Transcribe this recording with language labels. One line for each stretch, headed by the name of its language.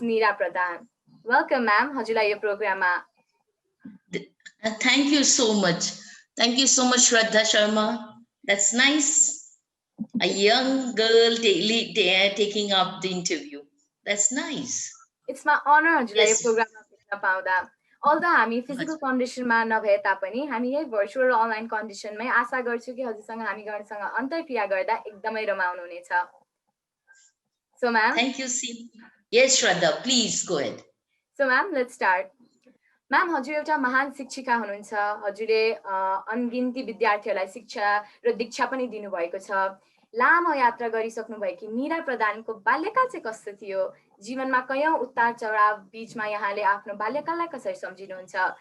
English: Nira Pradhan. Welcome, ma'am. Hajulai program. Thank you so much. Thank you so much, Shraddha Sharma. That's nice. A young girl taking up the interview. That's nice. It's my honor, Hajulai program.
Nepali: Although हामी physical कन्डिसनमा नभए तापनि हामी यही virtual र online कन्डिसनमै आशा गर्छु कि हजुरसँग हामी गर्सँग अन्तर्क्रिया गर्दा एकदमै रमाउनु हुनेछ।
English: So ma'am, thank you. Yes, Shraddha, please go ahead. So ma'am, let's start.
Nepali: Ma'am, हजुर एउटा महान शिक्षिका हुनुहुन्छ। हजुरले अनगिन्ती विद्यार्थीहरूलाई शिक्षा र दीक्षा पनि दिनुभएको छ। लामो यात्रा गरिसक्नु भएकी नीरा प्रधानको बाल्यकाल चाहिँ कस्तो थियो? जीवनमा कयौं उतार चढाव बीचमा यहाँले आफ्नो बाल्यकाललाई कसरी सम्झिनुहुन्छ?